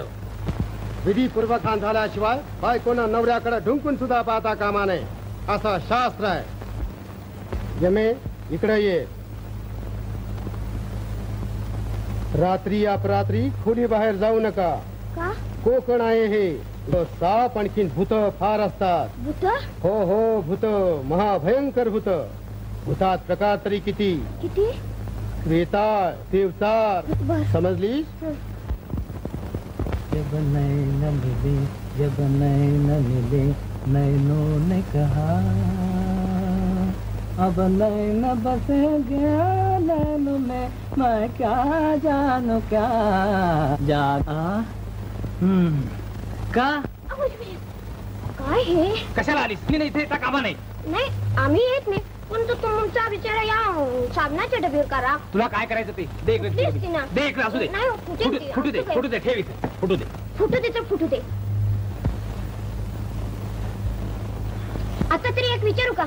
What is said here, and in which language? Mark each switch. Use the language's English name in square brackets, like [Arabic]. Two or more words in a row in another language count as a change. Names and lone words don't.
[Marathi] विधीपूर्वक खान झाल्याशिवाय बायकोना नवऱ्याकडे ढुंकून सुद्धा पाहता कामा नये असं शास्त्र आहे. यमे इकडे ये. रात्री अपरात्री खोली बाहेर जाऊ नका. का? कोकण आहे हे. साप आणखीन भूत फार असतात. भूत? हो हो भूत. महाभयंकर भूत. भूतात प्रकार तरी किती किती? वेताळ देवतार. समजली? [Hindi] जब नैन मिले जब नैन मिले नैनों ने कहा अब नैन बसेंगे नैनों में मैं क्या जानू क्या जाना. [Marathi] का काय हे? कशाला आलीस? मी नाही इथे येता कामा नाही. नाही आम्ही येत नाही पण तो तुमचा विचार या साबणाच्या डबीवर करा. तुला काय करायचं ते दे इकडे. Please, टीना. दे इकडे. असू दे. नाही, फुटेल ती. फुटू दे. असू दे. फुटू दे. ठेव इथे. फुटू दे. फुटू दे तर फुटू दे. आता तरी एक विचारू का?